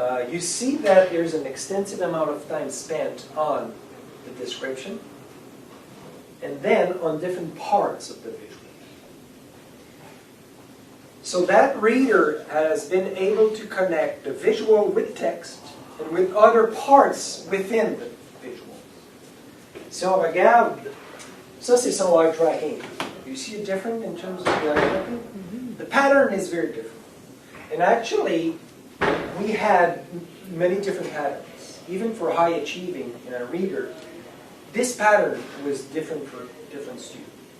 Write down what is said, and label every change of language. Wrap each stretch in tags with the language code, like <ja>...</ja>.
<en>You see that there's an extensive amount of time spent on the description and then on different parts of the visual. So that reader has been able to connect the visual with text and with other parts within the visual.</en> <fr>Si on regarde, ça c'est son eye tracking.</fr> <en>You see it different in terms of the eye tracking? The pattern is very different. And actually, we had many different patterns. Even for high achieving in a reader, this pattern was different for different students.</en>